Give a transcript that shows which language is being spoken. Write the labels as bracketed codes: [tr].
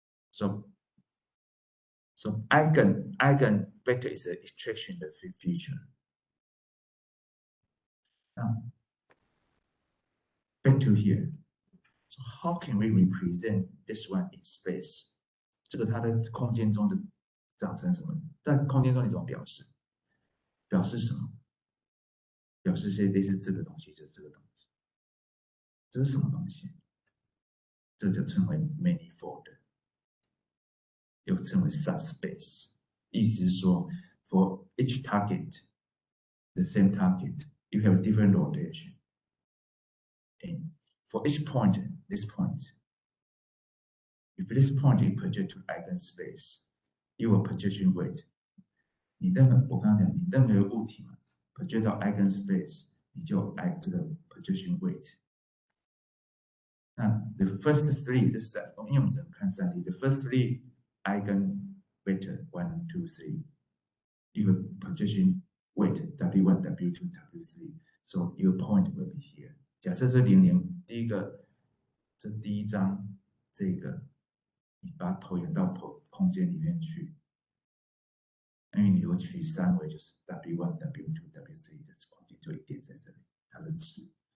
[en] So eigenvector is an extraction of feature. Now, back to here. So how can we represent this one in space? [zh] 这个它的空间中的长成什么？在空间中你怎么表示？表示什么？表示类似这个东西，就是这个东西。这是什么东西？这就称为 manifold， 又称为 subspace。意思是说 [en] ，for each target, the same target, you have different rotation. And for each point, this point, if this point you project to eigenspace, you will projection weight. [zh] 我刚刚讲，你任何物体嘛 project 到 eigenspace， 你就这个 projection weight。那 the first three， 这是因为我们只能看3D， [en] the first three eigenvector 1, 2, 3， [zh] 一个 projection weight W1, W2, W3， [en] so your point will be here。 [zh] 假设这00，这第一张这个，你把它投影到空间里面去，因为你如果取3维，就是 W1, W2, W3 的空间就一点在这里，它的值。